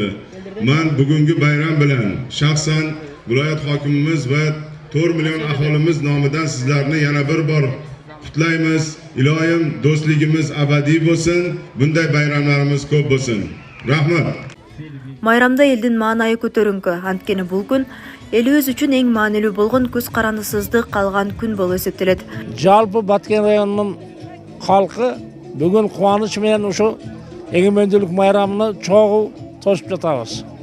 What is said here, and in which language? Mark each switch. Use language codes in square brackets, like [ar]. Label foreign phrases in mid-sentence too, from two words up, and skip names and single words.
[uz] Men bugungi bayram bilan shaxsan viloyat hokimimiz va 4 million aholimiz nomidan sizlarni yana bir bor qutlaymiz. Iloyim do'stligimiz abadiy bo'lsin. Bunday bayramlarimiz ko'p bo'lsin. Rahmat. [ky] Майрамда элдин маанайы көтөрүңкү. Анткени бул күн элибиз үчүн эң маанилүү болгон көз карандысыздык калган күн болуп эсептелет. Жалпы Баткен районунун халкы бүгүн кубаныч менен ушу эгемендүүлүк майрамына чогуу тосуп жатабыз.